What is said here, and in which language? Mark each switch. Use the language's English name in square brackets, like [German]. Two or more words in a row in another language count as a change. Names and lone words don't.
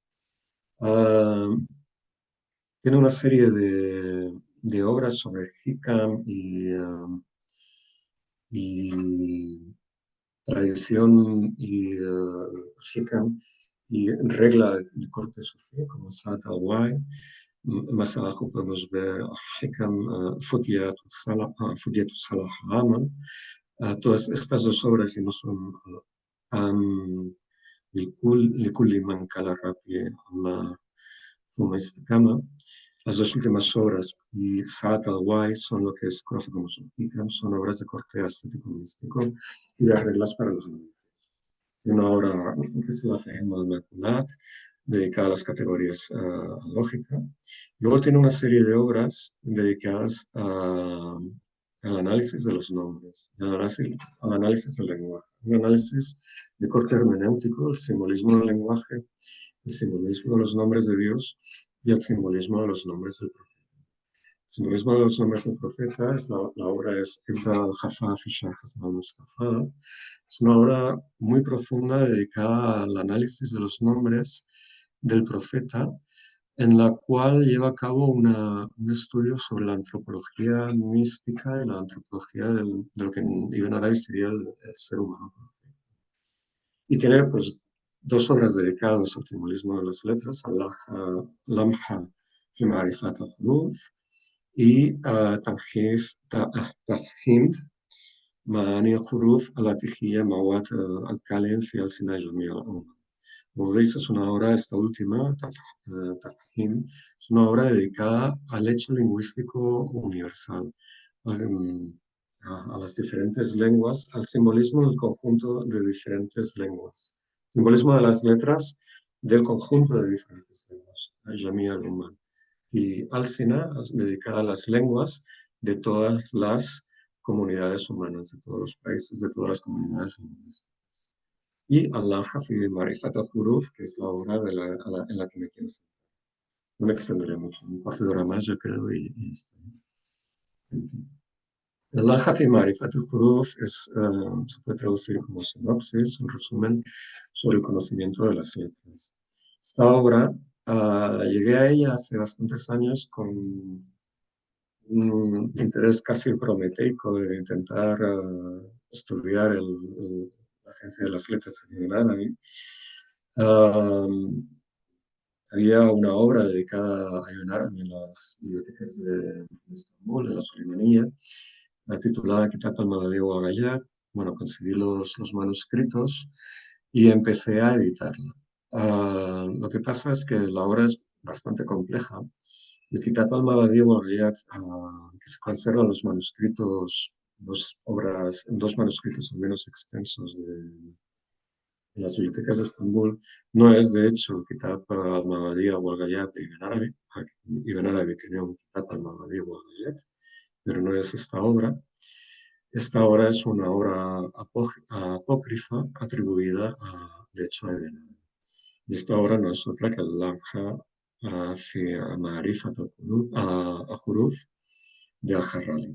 [Spanish] Tiene una serie de obras sobre Hikam y tradición y Hikam y regla de corte sufí, como Saad al-Wai. Más abajo podemos ver Hikam Fudyat Salah Amal, todas estas dos obras y no son [Arabic] لكل من كان ربي الله ثم استقام. [Spanish] Las dos últimas obras y Saat al-Wai son lo que se conoce como Sulpican, son obras de corte estético místico y de reglas para los niños. Una obra que se llama al-Maculat, dedicada a las categorías lógica. Luego tiene una serie de obras dedicadas al análisis de los nombres, al análisis del lenguaje, un análisis de corte hermenéutico, el simbolismo del lenguaje, el simbolismo de los nombres de Dios y el simbolismo de los nombres del profeta. El simbolismo de los nombres del profeta, la obra es Ibn al-Jaffa fi Sharh al-Mustafa. Es una obra muy profunda dedicada al análisis de los nombres del profeta, en la cual lleva a cabo un estudio sobre la antropología mística y la antropología de lo que en Ibn Arabi sería el ser humano perfecto. Y tiene pues dos obras dedicadas al simbolismo de las letras, Lamha fi Ma'rifat al-Huruf y Tafhim [Arabic] معاني الحروف التي هي مواد الكلام في ألسنة جميع الأمم. [Spanish] Como veis, es una obra, esta última, Tafhim, es una obra dedicada al hecho lingüístico universal, a las diferentes lenguas, al simbolismo del conjunto de diferentes lenguas, simbolismo de las letras del conjunto de diferentes lenguas, Jamia al-Umman. Y Alsina, dedicada a las lenguas de todas las comunidades humanas, de todos los países, de todas las comunidades humanas. Y Allah fi Marifat al-Huruf, que es la obra en la que me quiero. No me extenderé mucho, un cuarto de hora más, yo creo, y está. Allah fi Marifat al-Huruf se puede traducir como sinopsis, un resumen sobre el conocimiento de las letras. Esta obra, llegué a ella hace bastantes años con un interés casi prometeico de intentar estudiar la ciencia de las letras en el árabe. Había una obra dedicada a Ibn Arabi en las bibliotecas de Estambul, de la Suleimanía, titulada Kitab al-Maghadi wa Ghayat. Bueno, conseguí los manuscritos y empecé a editarla. Lo que pasa es que la obra es bastante compleja. El Kitab al-Maghadi wa Ghayat, que se conservan los manuscritos, dos manuscritos al menos extensos en las bibliotecas de Estambul, no es de hecho el Kitab al-Maghadi wa Ghayat de Ibn Arabi. Ibn Arabi tenía un Kitab al-Maghadi wa Ghayat, pero no es esta obra. Esta obra es una obra apócrifa atribuida, de hecho, a Ibn Arabi. Y esta obra no es otra que el Lamha fi Ma'rifat al-Huruf de Al-Harrali.